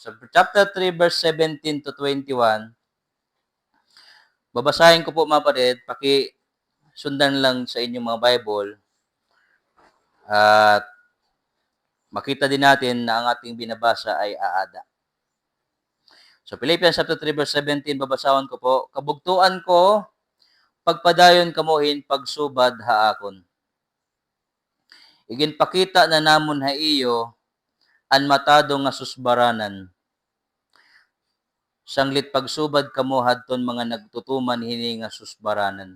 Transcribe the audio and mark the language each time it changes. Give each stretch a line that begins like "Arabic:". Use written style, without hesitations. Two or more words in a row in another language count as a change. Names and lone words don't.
Filipino: So
English: chapter 3 verse 17 to 21,
Filipino: babasahin ko po mga kapatid, sundan lang sa inyong mga Bible at makita din natin na ang ating binabasa ay aada. So Philippians
English: chapter 3 verse 17,
Filipino: babasahin ko po,
Waray: kabugtuan ko, pagpadayon kamuhin pagsubad haakon. Iginpakita na namon ha iyo, an matado nga susbaranan. Sanglit pagsubad kamo hadton mga nagtutuman hini nga susbaranan.